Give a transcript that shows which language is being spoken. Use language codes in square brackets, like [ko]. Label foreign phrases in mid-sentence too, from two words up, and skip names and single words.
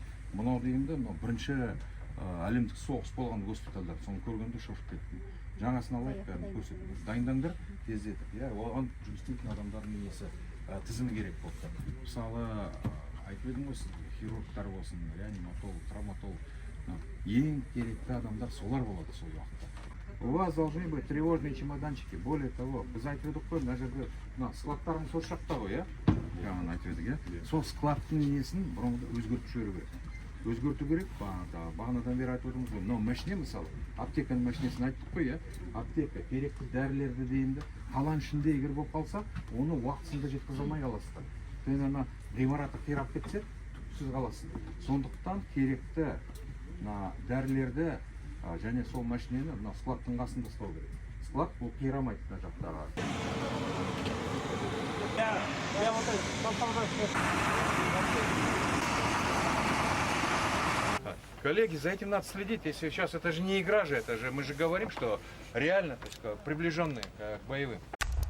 [kk] Мынау деймді, бірінші әлемдік соғыс болған госпитальдар, соны көргенде шошып кеттім. Жаңасын алайық, бәрін көрсетіп. Дайындаңдар, тездетіп. Оған жұмыс істейтін адамдардың несі тізімі керек болды. Мысалы, айтып едім ғой, хирургтар болсын, реаниматолог, травматолог. Ең керекті адамдар солар болады сол уақытта. [ru] У вас должны быть тревожные чемоданчики. Более того, [kk] біз айтып едік қой, мына жерде складтарымыз осы жақта ғой, жаңа айтып едік, сол складтың несін бұрынғыда өзгертіп жіберу керек. Өзгерту керек, бағанадан бері айтып отырмыз ғой, мынау машине мысалы, аптеканың машинесін айттық қой, аптека керекті дәрілерді дейінді, қалан ішінде егер болып қалса, оны уақытысында жеткізе алмай қаласыздар. Ана ғимараты қирап кетсе, түпсіз қаласыз. Сондықтан керекті дәрілерді және сол машинені складтың қасында ұстау керек. Склад бұл қирамайды мына жақтарға. [ru] Коллеги, за этим надо следить. Если сейчас это же не игра же, это же мы же говорим, что реально, то есть, приближенные к боевым.